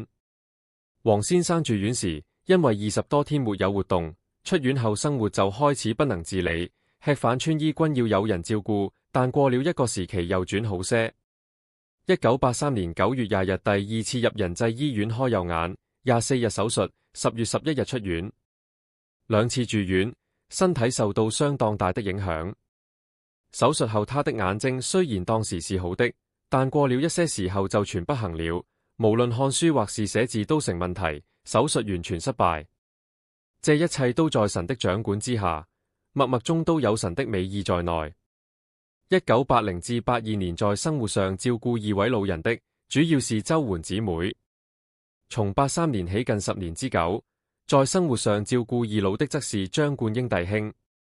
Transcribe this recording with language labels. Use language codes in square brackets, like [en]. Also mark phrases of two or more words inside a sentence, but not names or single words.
[zh] 黃先生住院時，因為20多天沒有活動，出院後生活就開始不能自理，吃飯穿衣均要有人照顧，但過了一個時期又轉好些。1983年9月20日第2次入仁濟醫院開右眼，24日手術，10月11日出院。2次住院，身體受到相當大的影響。手術後他的眼睛雖然當時是好的，但過了一些時候就全不行了，無論看書或是寫字都成問題，手術完全失敗。這一切都在神的掌管之下，默默中都有神的美意在內。1980至82年在生活上照顧2位老人的，主要是周媛姊妹。從83年起近10年之久，在生活上照顧2老的則是張冠英弟兄。